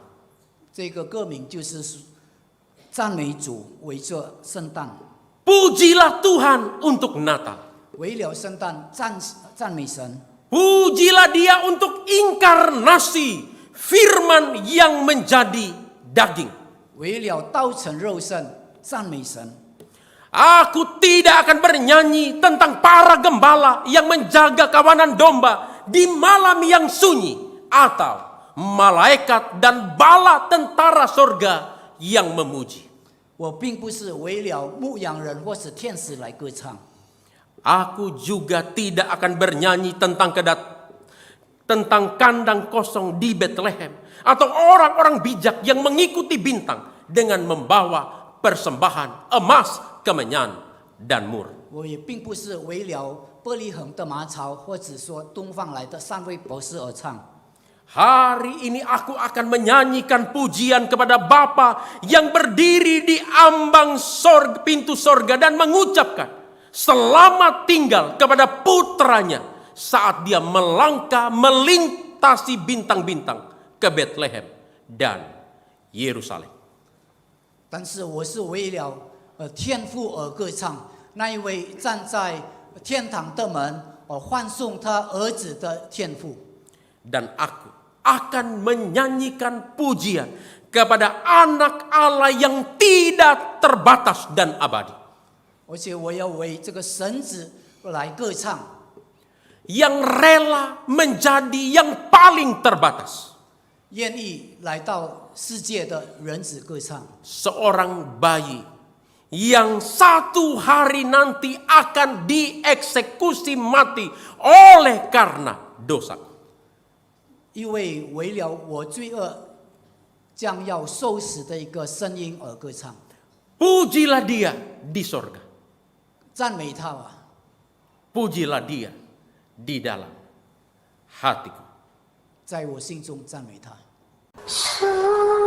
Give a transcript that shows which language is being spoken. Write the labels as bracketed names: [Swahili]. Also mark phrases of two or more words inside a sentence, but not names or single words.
[Chinese] 这个歌名就是赞美主，为着圣诞， [Indonesian] Pujilah Tuhan untuk Natal. [Chinese] 为了圣诞赞美神。 [Indonesian] Pujilah Dia untuk inkarnasi firman yang menjadi daging. [Chinese] 为了道成肉身赞美神。 [Indonesian] Aku tidak akan bernyanyi tentang para gembala yang menjaga kawanan domba di malam yang sunyi, atau malaikat dan bala tentara sorga yang memuji. [Chinese] 我并不是为了牧羊人或是天使来歌唱。 [Indonesian] Aku juga tidak akan bernyanyi tentang kandang kosong di Bethlehem, atau orang-orang bijak yang mengikuti bintang dengan membawa persembahan emas, kemenyan, dan mur. [Chinese] 我也并不是为了伯利恒的马槽，或者说东方来的三位博士而唱。 [Indonesian] Hari ini aku akan menyanyikan pujian kepada Bapa yang berdiri di ambang pintu sorga dan mengucapkan selamat tinggal kepada putranya saat dia melangkah melintasi bintang-bintang ke Bethlehem dan Yerusalem. [Chinese] 但是我是为了天父而歌唱，那一位站在天堂的门欢送他儿子的天父。 [Indonesian] Dan aku akan menyanyikan pujian kepada anak Allah yang tidak terbatas dan abadi. [Chinese] 而且我要为这个神子来歌唱， [Indonesian] Yang rela menjadi yang paling terbatas. [Chinese] 愿意来到世界的人子歌唱。 [Indonesian] Seorang bayi yang satu hari nanti akan dieksekusi mati oleh karena dosa. [Chinese] 因为为了我罪恶将要受死的一个声音而歌唱， [Indonesian] Pujilah Dia di sorga. [Chinese] 赞美他吧。 [Indonesian] Pujilah Dia di dalam hatiku. [Chinese] 在我心中赞美他。是